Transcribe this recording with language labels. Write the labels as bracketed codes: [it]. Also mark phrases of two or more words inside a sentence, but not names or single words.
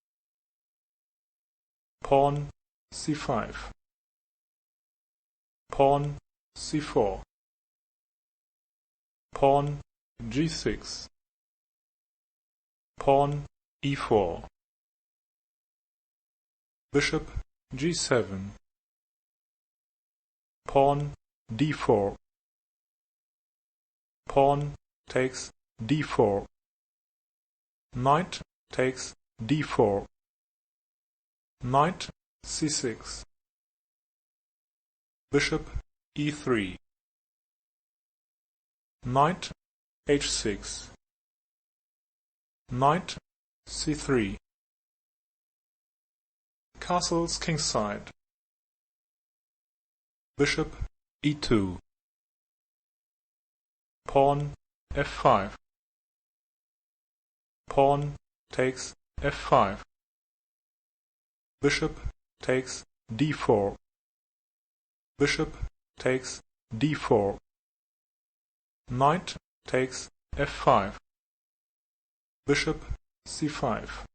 [en] pawn c5, pawn c4, pawn g6, pawn e4, bishop g7, pawn d4, pawn takes d4, knight takes d4, knight c6, bishop e3, knight h6, knight c3, castles kingside, bishop e2, pawn f5, pawn takes f5, bishop takes d4, bishop takes d4, knight takes F5, Bishop C5,